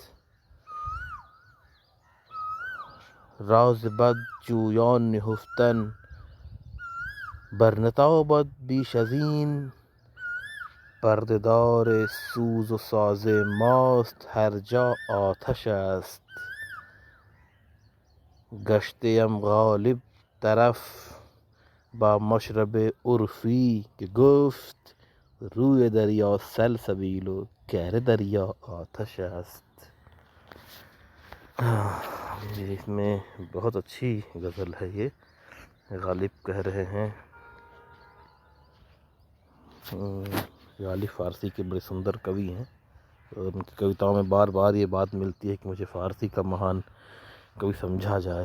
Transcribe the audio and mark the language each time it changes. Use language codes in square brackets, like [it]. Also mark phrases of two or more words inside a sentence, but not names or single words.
[fa] راز بد جویان نهفتن برنتابد بیش از این، پرده دار سوز و ساز ماست هر جا آتش است. گشتم غالب طرف با مشرب عرفی که گفت، روی دریا سلسبیل و گهر دریا آتش است. [hi] इसमें बहुत अच्छी गज़ल है ये। गालिब कह रहे हैं, गालिब फ़ारसी के बड़े सुंदर कवि हैं और उनकी कविताओं में बार बार ये बात मिलती है कि मुझे फ़ारसी का महान कवि समझा जाए।